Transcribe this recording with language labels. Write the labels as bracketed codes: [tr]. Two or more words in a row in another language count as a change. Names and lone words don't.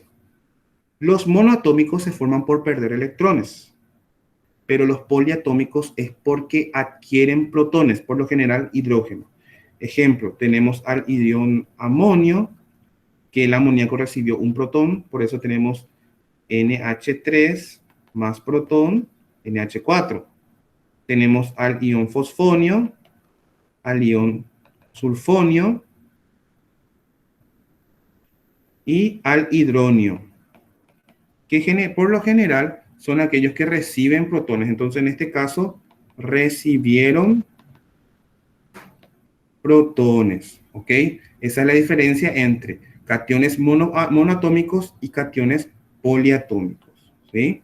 [es] Los monoatómicos se forman por perder electrones, pero los poliatómicos es porque adquieren protones, por lo general hidrógeno. Ejemplo, tenemos al ion amonio, que el amoníaco recibió un protón, por eso tenemos NH3 más protón, NH4. Tenemos al ion fosfonio, al ion sulfonio y al hidronio, que por lo general son aquellos que reciben protones. Entonces, en este caso, recibieron protones, ¿ok? Esa es la diferencia entre cationes monoatómicos y cationes poliatómicos, ¿sí?